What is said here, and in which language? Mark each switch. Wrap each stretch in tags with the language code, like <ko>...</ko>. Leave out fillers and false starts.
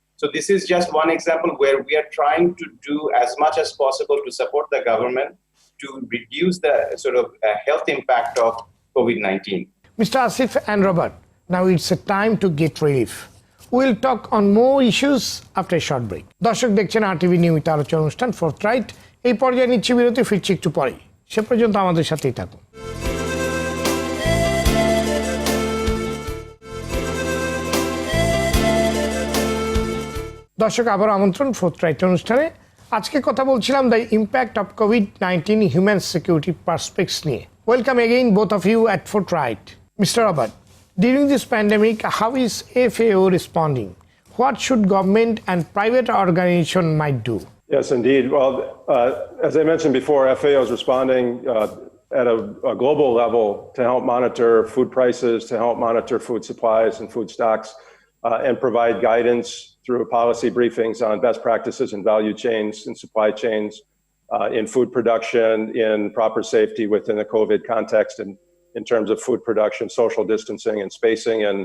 <en>So this is just one example where we are trying to do as much as possible to support the government to reduce the sort of health impact of COVID-19. Mr. Asif and Robert, now it's a time to get relief. We'll talk on more issues after a short break.</en> <bn>দর্শক দেখছেন RTV নিয়মিত আলোচনা অনুষ্ঠান ForthRight। এই পর্যায়ে নিচ্ছি বিরতি, ফিরছি একটু পরেই। সে পর্যন্ত আমাদের সাথেই থাকুন। দর্শক, আবার আমন্ত্রণ ফোর্থরাইট অনুষ্ঠানে। আজকে কথা বলছিলাম</bn> <en>the impact of COVID-19 human security prospects</en> <bn>নিয়ে।</bn> <en>Welcome again both of you at ForthRight. Mr. Robert, during this pandemic, how is FAO responding? What should government and private organization might do? Yes, indeed. Well, as I mentioned before, FAO is responding at a global level to help monitor food prices, to help monitor food supplies and food stocks, and provide guidance through policy briefings on best practices in value chains and supply chains, in food production, in proper safety within the COVID context, and in terms of food production, social distancing and spacing.</en>